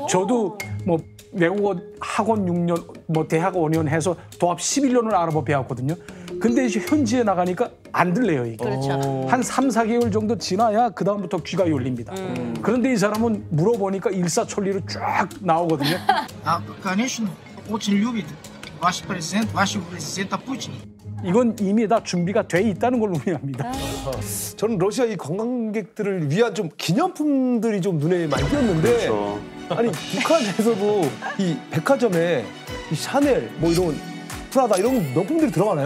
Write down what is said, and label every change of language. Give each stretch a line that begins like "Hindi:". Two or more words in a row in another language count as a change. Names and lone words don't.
Korean: 저도 뭐 외국어 학원 6년, 뭐 대학 5년 해서 도합 11년을 알아보 배웠거든요. 근데 이제 현지에 나가니까 안 들려요, 이게. 그렇죠. 한 3, 4개월 정도 지나야 그다음부터 귀가 열립니다. 그런데 이 사람은 물어보니까 일사천리로 쫙 나오거든요.
Russian: Конечно, очень любит ваш президент, вашего президента Путин.
Korean: 이건 이미 다 준비가 돼 있다는 걸 의미합니다. 저는 러시아 이 관광객들을 위한 좀 기념품들이 좀 눈에 많이 띄었는데 아니 북한에서도 이 백화점에 이 샤넬 뭐 이런 프라다 이런 명품들이 들어가나요?